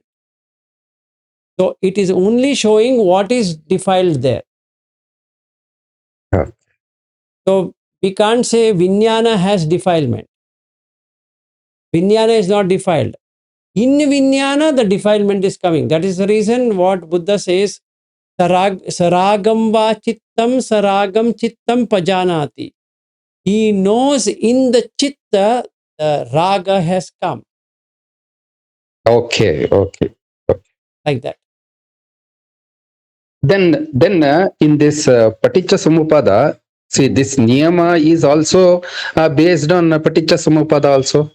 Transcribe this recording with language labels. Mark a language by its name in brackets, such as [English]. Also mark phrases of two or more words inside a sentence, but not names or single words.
[English] So it is only showing what is defiled there. Yeah. So we can't say Vijnana has defilement. Vijnana is not defiled. In Vijnana, the defilement is coming. That is the reason what Buddha says, [Pali] saragam va chittam saragam chittam pajanati. [English] He knows in the chitta the raga has come, Okay. Okay. like that. Then in this [Pali] paticca samuppada, [English] see this niyama is also based on [Pali] paticca samuppada [English] also.